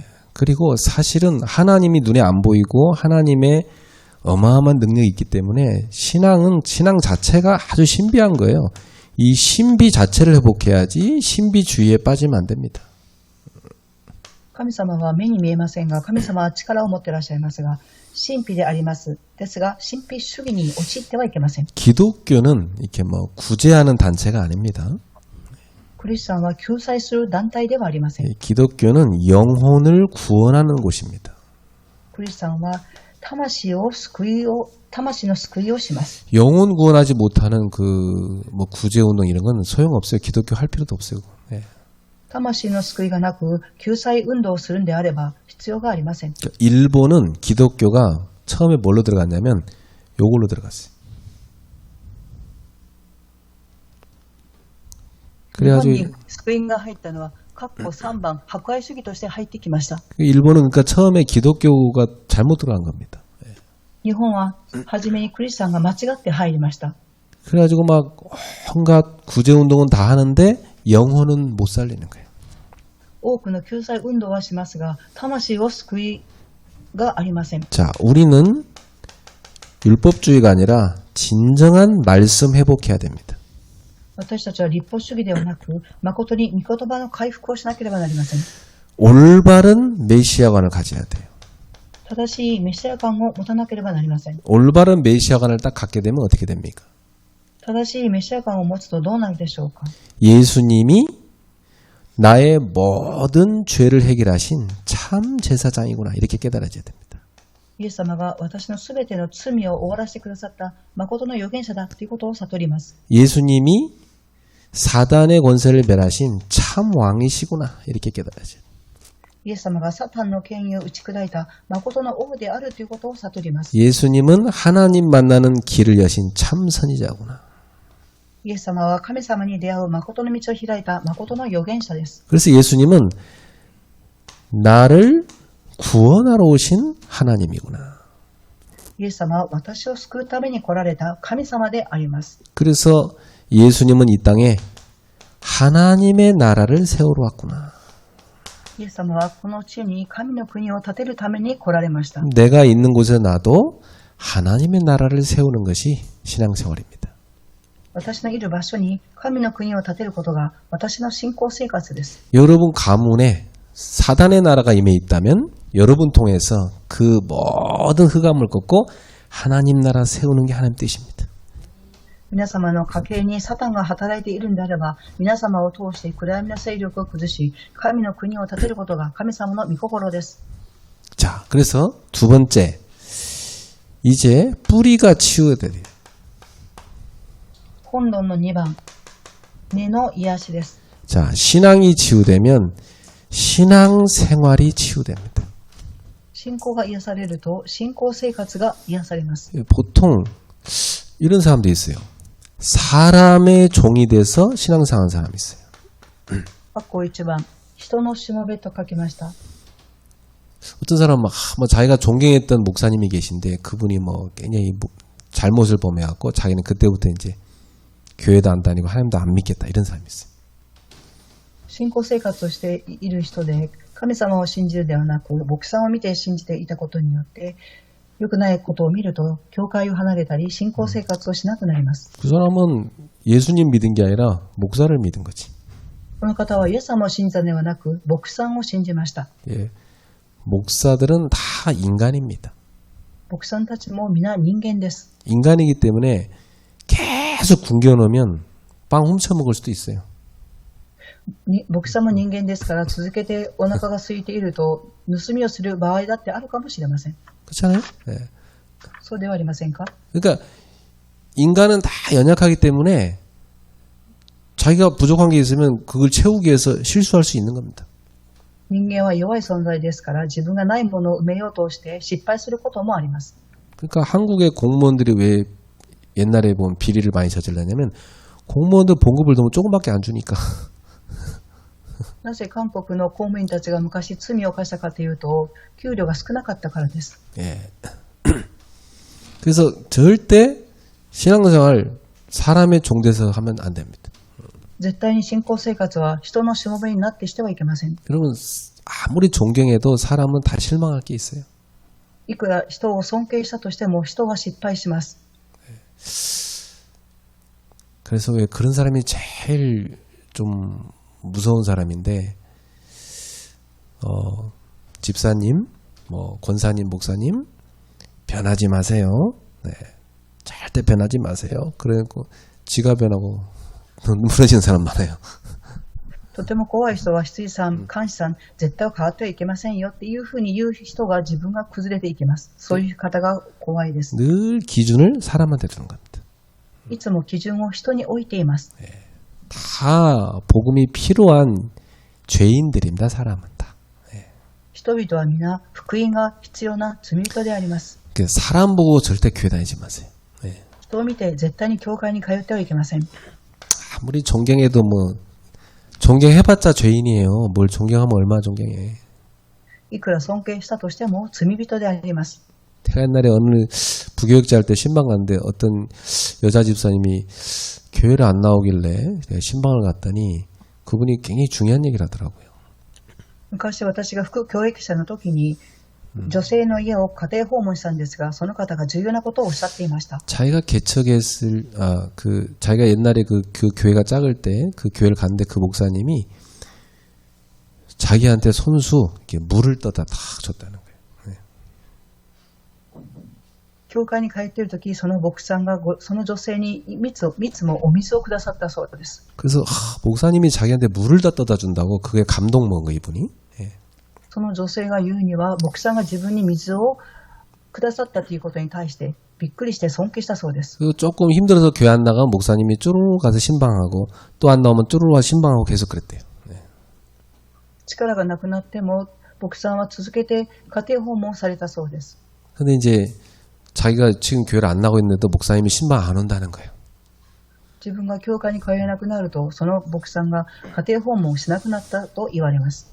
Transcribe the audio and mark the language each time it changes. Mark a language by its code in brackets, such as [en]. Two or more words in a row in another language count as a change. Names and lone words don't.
[ko] 그리고 사실은 하나님이 눈에 안 보이고 하나님의 어마어마한 능력이 있기 때문에 신앙 자체가 아주 신비한 거예요. 이 신비 자체를 회복해야지 신비주의에 빠지면 안 됩니다. [ja] 神様は目に見えませんが、神様は力を持っていらっしゃいますが、神秘であります。ですが、神秘主義に陥ってはいけません。 [ko] 기독교는 이렇게 뭐 구제하는 단체가 아닙니다. [ja] クリスチャンは救済する団体ではありません。 [ko] 기독교는 영혼을 구원하는 곳입니다. [ja] クリスチャンは魂の救いをします。 [ko] 영혼 구원하지 못하는 그 뭐 구제 운동 이런 건 소용없어요. 기독교 할 필요도 없어요. 네. [ja] 魂の救いがなく救済運動をするんであれば必要がありません。 [ko] 일본은 기독교가 처음에 뭘로 들어갔냐면 요걸로 들어갔어요. [ja] 日本に救いが入ったのは括弧3番博愛主義として入ってきました。 [ko] 일본은 그러니까 처음에 기독교가 잘못 들어간 겁니다. [ja] 日本は初めにクリスチャンが間違って入りました。 [ko] 그래가지고 막 온갖 구제 운동은 다 하는데 영혼은 못 살리는 거예요. [ja] 多くの救済運動はしますが魂を救いがありません。 [ko] 자, 우리는 율법주의가 아니라 진정한 말씀 회복해야 됩니다. [ja] 私たちは立法主義ではなく誠に御言葉の回復をしなければなりません。 [ko] 올바른 메시아관을 가져야 돼요. [ja] 正しいメシア観を持たなければなりません。 [ko] 올바른 메시아관을 딱 갖게 되면 어떻게 됩니까? [ja] 正しいメシア観を持つとどうなるでしょうか。 [ko] 예수님이 나의 모든 죄를 해결하신 참 제사장이구나 이렇게 깨달아져야 됩니다. [ja] イエス様が私のすべての罪を終わらせてくださった誠の預言者だということを悟ります。 [ko] 예수님이 사단의 권세를 멸하신 참 왕이시구나 이렇게 깨달아져요. [ja] イエス様がサタンの権威を打ち砕いた誠の王であるということを悟ります。 [ko] 예수님은 하나님 만나는 길을 여신 참 선지자구나. [ja] イエス様は神様に出会う誠の道を開いた誠の預言者です。 [ko] 그래서 예수님은 나를 구원하러 오신 하나님이구나. [ja] イエス様は私を救うために来られた神様であります。 [ko] 그래서 예수님은 이 땅에 하나님의 나라를 세우러 왔구나. [ja] イエス様はこの地に神の国を建てるために来られました。 [ko] 내가 있는 곳에 나도 하나님의 나라를 세우는 것이 신앙생활입니다. [ja] 私のいる場所に神の国を建てることが私の信仰生活です。 [ko] 여러분 가문에 사단의 나라가 임해 있다면 여러분 통해서 그 모든 흑암을 꺾고 하나님 나라 세우는 게 하나님 뜻입니다. [ja] 皆様の家計にサタンが働いているんであれば、皆様を通して暗闇の勢力を崩し、神の国を建てることが神様の御心です。 [ko] 자, 그래서 두 번째, 이제 뿌리가 치유돼야 돼요. [ja] 本論の2番、根の癒しです。 [ko] 자, 신앙이 치유되면 신앙 생활이 치유됩니다. [ja] 信仰が癒されると、信仰生活が癒されます。 [ko] 보통 이런 사람도 있어요. 사람의 종이 돼서 신앙생활 사람이 있어요. [ja] 括弧1番、人のしもべと書きました。 [ko] 어떤 사람은 뭐 자기가 존경했던 목사님이 계신데 그분이 뭐 굉장히 잘못을 범해갖고 자기는 그때부터 이제 교회도 안 다니고 하나님도 안 믿겠다 이런 사람이 있어요. [ja] 信仰生活をしている人で、神様を信じるではなく、牧さんを見て信じていたことによって、良くないことを見ると、教会を離れたり、信仰生活をしなくなります。 [ko] 그 사람은 예수님 믿은 게 아니라 목사를 믿은 거지. [ja] この方はイエス様を信じたのではなく、牧さんを信じました。 [ko] 예, 목사들은 다 인간입니다. [ja] 牧さんたちも皆人間です。 [ko] 인간이기 때문에 계속 굶겨놓으면 빵 훔쳐먹을 수도 있어요. [ja] 牧さんも人間ですから、続けてお腹が空いていると、盗みをする場合だってあるかもしれません。 [ko] 그렇잖아요. 예. [ja] そうではありませんか？ [ko] 그러니까 인간은 다 연약하기 때문에 자기가 부족한 게 있으면 그걸 채우기 위해서 실수할 수 있는 겁니다. [ja] 人間は弱い存在ですから、自分がないものを埋めようとして失敗することもあります。 [ko] 그러니까 한국의 공무원들이 왜 옛날에 보면 비리를 많이 저질렀냐면 공무원들 봉급을 너무 조금밖에 안 주니까. [ja] なぜ韓国の公務員たちが昔罪を犯したかというと、給料が少なかったからです。 [ko] 예. 그래서 절대 신앙생활 사람의 종돼서 하면 안 됩니다. [ja] 絶対に信仰生活は人のしもべになってしてはいけません。 [ko] 여러분 아무리 존경해도 사람은 다 실망할 게 있어요. [ja] いくら人を尊敬したとしても人は失敗します。 [ko] 그래서 왜 그런 사람이 제일 좀 무서운 사람인데 집사님, 뭐 권사님, 목사님 변하지 마세요. 네, 절대 변하지 마세요. 그래갖고 지가 변하고 무너지는 사람 많아요. [ja] とても怖い人は羊さん、監視さん、絶対変わってはいけませんよっていうふうに言う人が自分が崩れていきます。そういう方が怖いです。 [ko] 늘 기준을 사람한테 두는 겁니다. [ja] いつも基準を人に置いています。 [ko] 다 복음이 필요한 죄인들입니다. 사람은 다. [ja] 人々は皆福音が必要な罪人であります。 [ko] 사람 보고 절대 교회 다니지 마세요. [ja] 人を見て絶対に教会に通ってはいけません。 [ko] 아무리 존경해도 뭐 존경해봤자 죄인이에요. 뭘 존경하면 얼마나 존경해. [ja] いくら尊敬したとしても罪人であります。 [ko] 제가 옛날에 어느 부교육자 할 때 신방 갔는데 어떤 여자 집사님이 교회를 안 나오길래 제가 신방을 갔더니 그분이 굉장히 중요한 얘기를 하더라고요. [ja] 昔私が副教育者の時に女性の家を家庭訪問したんですが、その方が重要なことをおっしゃっていました。 [ko] 자기가 개척했을 자기가 옛날에 그 교회가 작을 때 그 교회를 갔는데 그 목사님이 자기한테 손수 이렇게 물을 떠다 탁 줬다는 거예요. [ja] 教会に通っている時、その牧師さんがその女性に蜜もお水をくださったそうです。 [ko] 그래서 목사님이 자기한테 물을 다 떠다 준다고 그게 감동 먹은 거 이분이. [ja] その女性が言うには、牧師さんが自分に水をくださったということに対してびっくりして尊敬したそうです。 [ko] 그리고 조금 힘들어서 교회 안 나가면 목사님이 쭈루루 가서 신방하고 또 안 나오면 쭈루루 가서 신방하고 계속 그랬대요. [ja] 力がなくなっても牧師さんは続けて家庭訪問されたそうです。 [ko] 근데 이제 자기가 지금 교회를 안 나가고 있는데도 목사님이 신방 안 온다는 거예요. [ja] 自分が教会に通えなくなると、その牧師さんが家庭訪問をしなくなったと言われます。